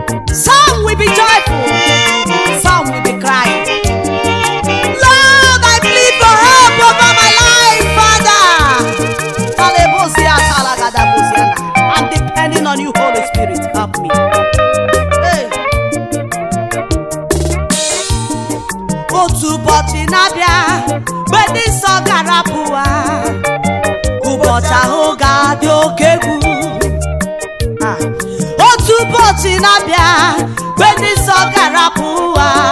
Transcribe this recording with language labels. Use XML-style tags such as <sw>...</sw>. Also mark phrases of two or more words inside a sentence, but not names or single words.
<en>Some will be joyful, some will be crying. Lord, I plead for help over my life, Father. I'm depending on you, Holy Spirit. Help me. Hey.</en> <ig>Otu ụbọchị na-abịa, mgbe ndị nsọ ga-arapụ ụwa. Ụbọchị ahụ ga-adị oke egwu. Ah. Otu ụbọchị na-abịa, mgbe ndị nsọ ga-arapụ ụwa.</ig>